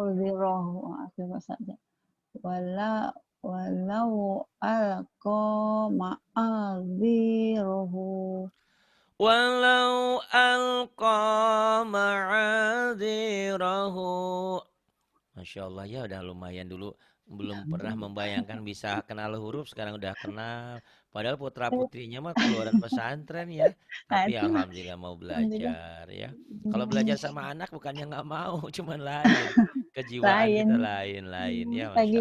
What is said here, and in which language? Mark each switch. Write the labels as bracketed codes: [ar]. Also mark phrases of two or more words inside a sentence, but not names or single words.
[ar] udhirahu [id] akhirnya saja [ar] walau alqa ma'adiruhu Walau alqa ma'adzirahu. Masya Allah [id] ya udah lumayan dulu. Belum pernah Alhamdulillah. membayangkan bisa kenal huruf, sekarang udah kenal. Padahal putra putrinya mah keluaran pesantren ya. Tapi Itulah, alhamdulillah mau alhamdulillah. belajar ya. Kalau Hmm, belajar sama anak bukannya nggak mau, cuman lain. Kejiwaan lain. kita lain-lain ya Masya